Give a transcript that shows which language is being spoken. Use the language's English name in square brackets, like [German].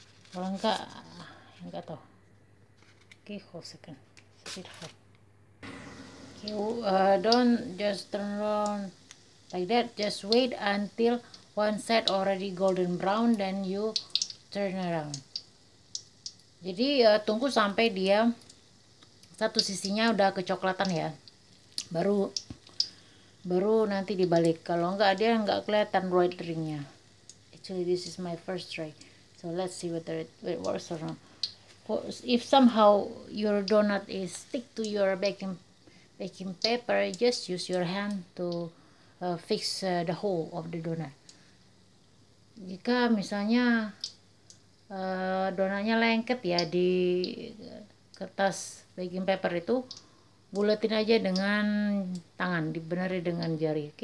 [Indonesian] Kalau enggak tahu. [English] Okay, hold second. It's a bit hot. Okay, don't just turn around like that. Just wait until one side already golden brown, then you turn around. [Indonesian] Jadi tunggu sampai dia satu sisinya udah kecoklatan ya, baru nanti dibalik. Kalau enggak, dia enggak kelihatan [English] white [Indonesian] ringnya. [English] Actually, this is my first try, so let's see whether it works or not. If somehow your donut is stick to your baking paper, just use your hand to fix the hole of the donut. [Indonesian] Jika misalnya donatnya lengket ya di kertas baking paper itu, buletin aja dengan tangan, dibenari dengan jari.